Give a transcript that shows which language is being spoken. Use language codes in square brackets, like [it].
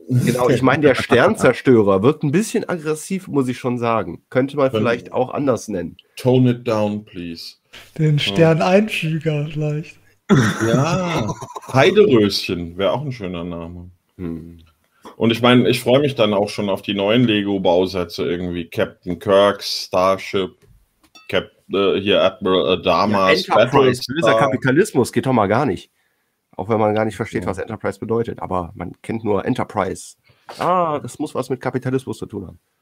[de] Genau, ich meine, der Sternzerstörer wirkt ein bisschen aggressiv, muss ich schon sagen. Könnte man vielleicht auch anders nennen. [en] Tone it down, please. [de] Den Sterneinfüger vielleicht. Ja, Heideröschen wäre auch ein schöner Name. Und ich meine, ich freue mich dann auch schon auf die neuen Lego-Bausätze irgendwie. [en] Captain Kirk, Starship, Admiral Adama's Enterprise. [de] Böser Kapitalismus geht doch mal gar nicht. Auch wenn man gar nicht versteht, was Enterprise bedeutet. Aber man kennt nur Enterprise. Ah, das muss was mit Kapitalismus zu tun haben.